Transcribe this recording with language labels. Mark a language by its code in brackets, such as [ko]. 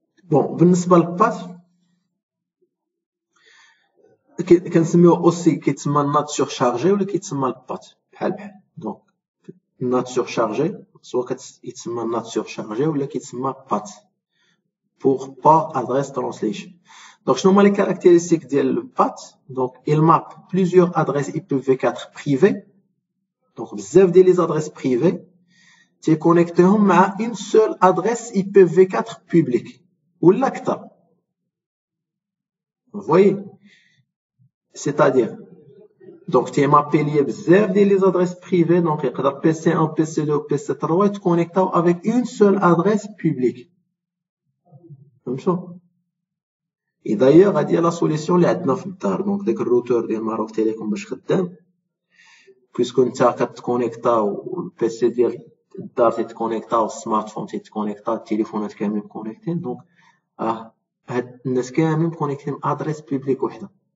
[ar] Bon, بالنسبة للبات كنسميوه اوسي كيتسمى النات سورشارجي ولا كيتسمى البات بحال دونك النات سورشارجي سواء كيتسمى النات سورشارجي ولا كيتسمى بات pour Port Address Translation. Donc شنو هما لي كارactéristiques ديال البات؟ دونك [fr] il map plusieurs adresses IPv4 privées donc [ar] بزاف ديال لي زادريس بريفي تيكونيكتيهم مع [fr] une seule adresse IPv4 publique [ar] ولا اكثر. [fr] Vous voyez, c'est-à-dire donc tu mappé lié [ar] بزاف ديال [fr] les adresses privées donc [ar] يقدر [fr] PC1 PC2 PC3 يتكونيكتاو avec une seule adresse publique. [ar] فهمتوا؟ [fr] et d'ailleurs [ar] هادي لا سوليسيون اللي عندنا في الدار دونك داك الروتور ديال ماروك تيليكوم باش خدام [fr] puisque [ar] نتا كتكونيكتاو البيسي ديال الدار تيتكونيكتاو السمارت فون تيتكونيكتا التليفونات كاملين كونيكتين دونك هاد الناس كاملين كونيكتين ادريس بوبليك وحده.